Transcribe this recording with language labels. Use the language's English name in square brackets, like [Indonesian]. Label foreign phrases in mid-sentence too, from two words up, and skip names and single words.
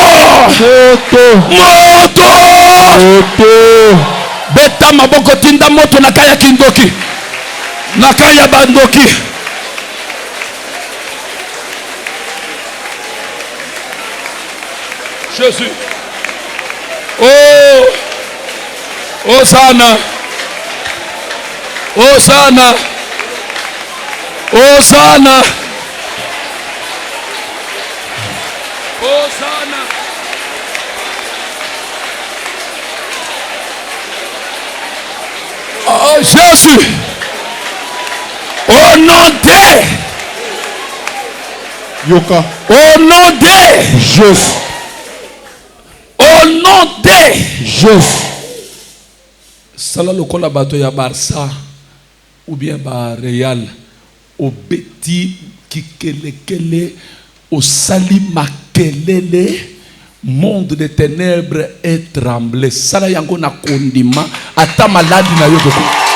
[Lingala] Moto. Moto. Moto. Beta maboko tinda moto na kaya kindoki. Na kaya bandoki. Jésus. Oh. Hosanna. Hosanna. Hosanna. Hosanna. Oh Jésus. [French] Au nom de [Lingala] Yoka. [French] Au nom de Jésus. Au nom de Jésus. [Lingala] Sala lokola bato ya Barça [French] ou bien [Lingala] ba Real obeti kikelekele osali makelele [French] monde de ténèbres est tremblé. [Lingala] Sala yango na kondima ata maladi na yo boko.